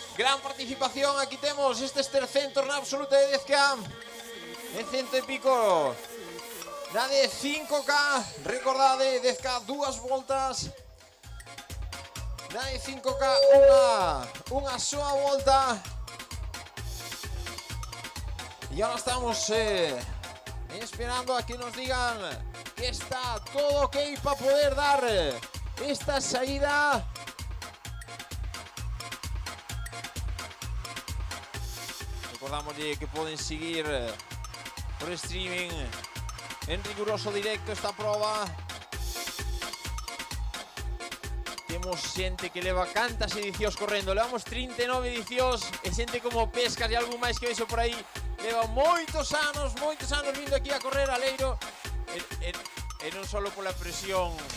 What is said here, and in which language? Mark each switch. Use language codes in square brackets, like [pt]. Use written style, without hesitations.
[gl] Gran participación, aquí temos estes 300 na absoluta de 10K, en 100 e pico na de 5K. Recordade, 10K dúas voltas, na de 5K unha soa volta. [es] Y ahora estamos esperando a que nos digan que está todo ok para poder dar esta salida. Recordamos que pueden seguir por streaming en riguroso directo esta prueba. [gl] Temos xente que leva cantas edicións correndo. Levamos 39 edicións e xente como Pescas e algún máis que vexo por aí leva moitos anos vindo aquí a correr a Leiro e non só pola presión.